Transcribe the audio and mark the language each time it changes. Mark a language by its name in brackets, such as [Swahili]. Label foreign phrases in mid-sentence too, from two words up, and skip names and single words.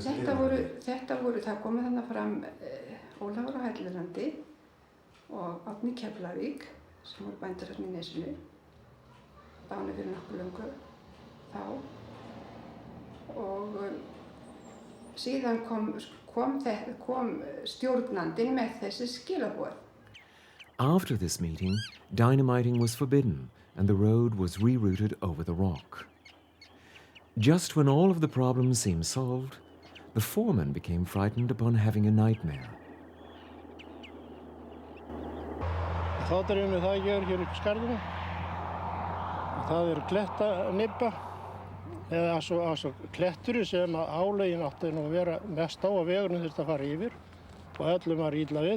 [Icelandic] Það komu þannig fram Ólafur á Hellirandi og Árni Keflavík sem voru bændur hérna í Nesinu. Dánu fyrir nokkuð löngu þá. Og síðan kom stjórnandinn með þessi skilaboð. [English] After this meeting, dynamiting was forbidden and the road was rerouted over the rock. Just when all of the problems seemed solved, the foreman became frightened upon having a nightmare. [Icelandic] Þá dreyfum við það hér upp í skarðinu. Það klettanibba, eða svo klettur sem álögin átti nú að vera mest á að vegurinn þurfti að fara yfir og öllum var illa við.